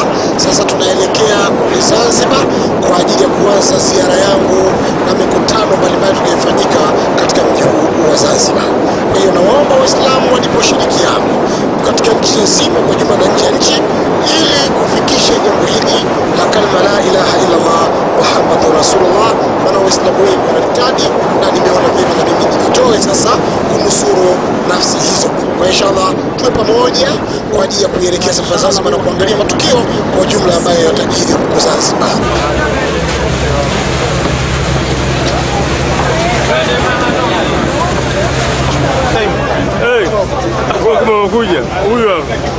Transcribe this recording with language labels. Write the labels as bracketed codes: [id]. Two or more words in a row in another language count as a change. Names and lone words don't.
[sw] Sasa tunaelekea kule Zanzibar kwa ajili ya kuanza ziara yangu na mikutano mbalimbali inayofanyika katika mji huu wa Zanzibar. Kwa hiyo naomba Waislamu waliposhirikiana katika nchi nzima kwa jumla na nje ya nchi ili kufikisha jambo hili la kalma [ar] لا إله إلا الله محمد رسول الله. [sw] Maana Waislamu wengi wanahitaji, na nimeona vyema na mimi nijitoe sasa kunusuru nafsi hizo. Kwa inshallah tuwe pamoja kwa ajili ya kuelekea safari Zanzibar na kuangalia matukio kwa jumla ambayo yatajiri huko Zanzibar. Kuja huyu hapa.